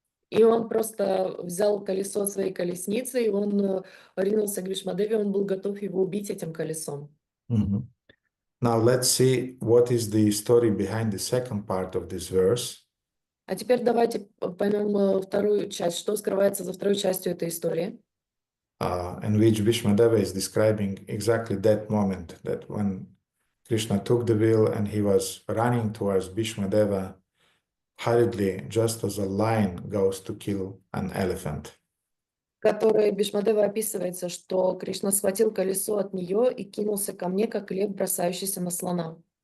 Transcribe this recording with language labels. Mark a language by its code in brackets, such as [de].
[ru] И он просто взял колесо своей колесницы, и он ринулся к Бхишмадеве, он был готов его убить этим колесом. [en] Now let's see what is the story behind the second part of this verse. [ru] А теперь давайте поймем вторую часть, что скрывается за второй частью этой истории. [en] In which Bhishmadeva is describing exactly that moment, that when Krishna took the wheel and he was running towards Bhishmadeva hurriedly, just as a lion goes to kill an elephant. [ru] В которой Бхишмадева описывается, что Кришна схватил колесо от нее и кинулся ко мне, как лев, бросающийся на слона.